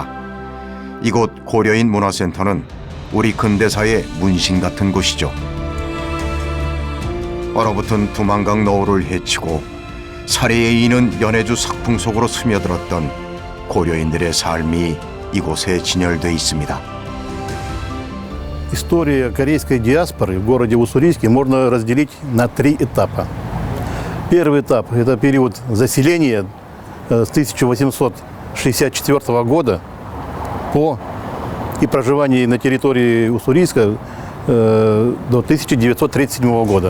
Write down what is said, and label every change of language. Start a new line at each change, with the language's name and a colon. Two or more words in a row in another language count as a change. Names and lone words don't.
Korean: 이곳 고려인 문화센터는 우리 근대사의 문신 같은 곳이죠. 얼어붙은 두만강 너울을 헤치고 사리에 이는 연해주 석풍 속으로 스며들었던 고려인들의 삶이 이곳에 진열돼 있습니다.
Russian: История корейской диаспоры в городе Уссурийске можно разделить на 3 этапа. Первый этап – это период заселения с 1864 года и проживания на территории Уссурийска до 1937 года.